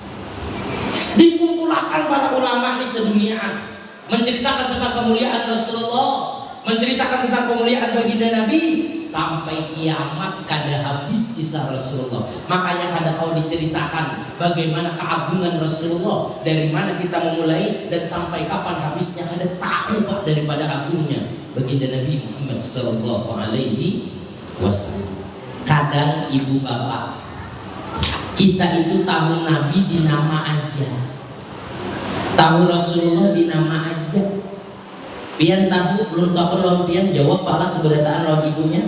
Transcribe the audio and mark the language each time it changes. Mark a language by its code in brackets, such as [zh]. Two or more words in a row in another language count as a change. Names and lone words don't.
[id] Dikumpulkan para ulama di sedunia menceritakan tentang kemuliaan Rasulullah, menceritakan tentang kemuliaan baginda Nabi, sampai kiamat kada habis kisah Rasulullah. Makanya kada kau diceritakan bagaimana keagungan Rasulullah, dari mana kita memulai dan sampai kapan habisnya, kada tahu Pak daripada agungnya baginda Nabi Muhammad [ar] sallallahu alaihi wasallam. [id] Kadang ibu bapak kita itu tahu Nabi di nama aja, tahu Rasulullah di nama aja. [bjn] Pian tahu, belum tahu lawan pian jawab pala seberataan lawan ibunya.